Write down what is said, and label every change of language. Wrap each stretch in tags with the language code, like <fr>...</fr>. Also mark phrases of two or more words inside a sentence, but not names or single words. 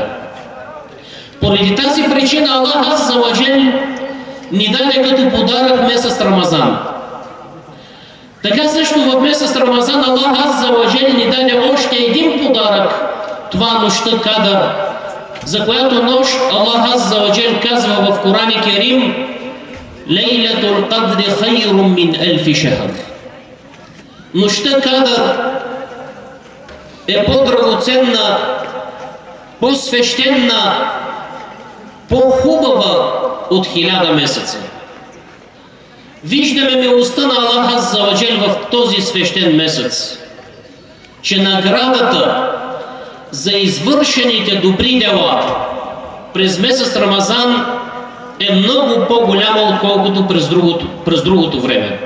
<bg>Поради тази причина Аллах</bg> <ar>عز وجل</ar> <bg>ни даде като подарък месец Рамазан. Така също в месец Рамазан Аллах</bg> <ar>عز وجل</ar> <bg>ни даде още един подарък, това нощта Кадър, за която нощ Аллах</bg> <ar>عز وجل</ar> <bg>казва в</bg> <ar>قرآن كريم: ليلة القدر خير من ألف شهر.</ar> <bg>Нощта Кадър е по-драгоценна, по-свещена, по-хубава от 1000 месеца. Виждаме милостта на Аллах</bg> <ar>عز وجل</ar> <bg>в този свещен месец, че наградата за извършените добри дела през месец Рамазан е много по-голяма, отколкото през другото време.</bg>